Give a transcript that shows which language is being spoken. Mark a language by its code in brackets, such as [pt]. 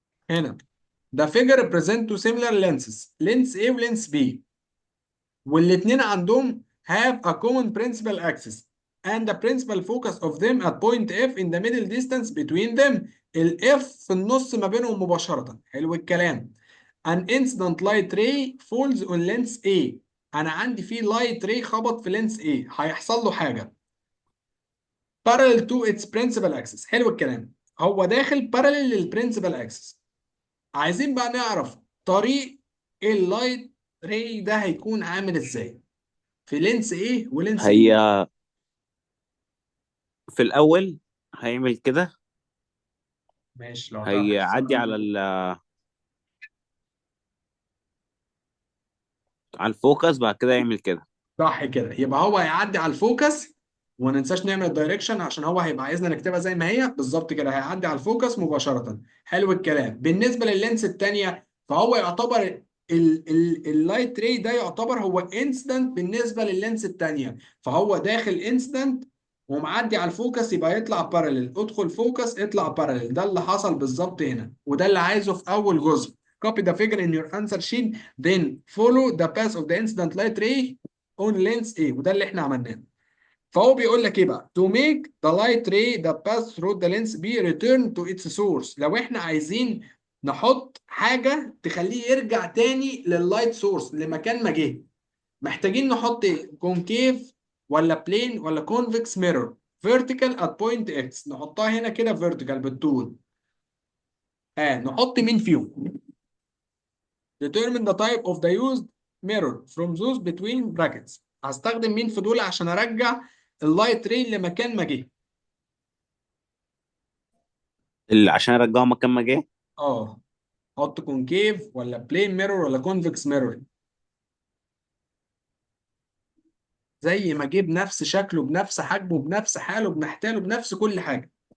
[en] هنا the figure represent two similar lenses lens A [ar] ولينس B والاثنين عندهم [en] have a common principal axis and the principal focus of them at point F in the middle distance between them. [ar] ال F في النص ما بينهم مباشرة. حلو الكلام. [en] An incident light ray falls on lens A. [ar] أنا عندي فيه [en] light ray [ar] خبط في [en] lens A، [ar] هيحصل له حاجة [en] parallel to its principal axis. [ar] حلو الكلام. هو داخل parallel للprincipal axis. عايزين بقى نعرف طريق اللايت راي ده هيكون عامل ازاي في لينس ايه ولينس هي بي. في الاول هيعمل كده، ماشي لو هتعرف هيعدي تفسرها. على الفوكس، بعد كده يعمل كده. صح كده. يبقى هو هيعدي على الفوكس، وما ننساش نعمل الدايركشن عشان هو هيبقى عايزنا نكتبها زي ما هي بالظبط كده. هيعدي على الفوكس مباشرة. حلو الكلام. بالنسبة لللينس التانية فهو يعتبر اللايت راي ده يعتبر هو انسيدنت بالنسبة لللينس التانية، فهو داخل انسيدنت ومعدي على الفوكس يبقى يطلع باراليل. ادخل فوكس اطلع باراليل. ده اللي حصل بالظبط هنا، وده اللي عايزه في اول جزء. [en] Copy the figure in your answer sheet then follow the path of the incident light ray on lens A، [ar] وده اللي احنا عملناه. فهو بيقول لك ايه بقى؟ [en] to make the light ray that pass through the lens B return to its source. [ar] لو احنا عايزين نحط حاجة تخليه يرجع تاني لللايت سورس لمكان ما جه، محتاجين نحط ايه؟ كونكيف ولا بلين ولا كونفكس ميرور؟ فيرتيكال ات بوينت اكس، نحطها هنا كده فيرتيكال بالطول. نحط مين فيهم؟ [en] determine the type of the used mirror from those between brackets. [ar] هستخدم مين في دول عشان ارجع اللايت ري لمكان ما جه؟ اللي عشان ارجعه مكان ما جه. اه، احط كونكيف ولا بلين ميرور ولا كونفكس ميرور؟ زي ما جه بنفس شكله بنفس حجمه بنفس حاله بنحتاله بنفس كل حاجه.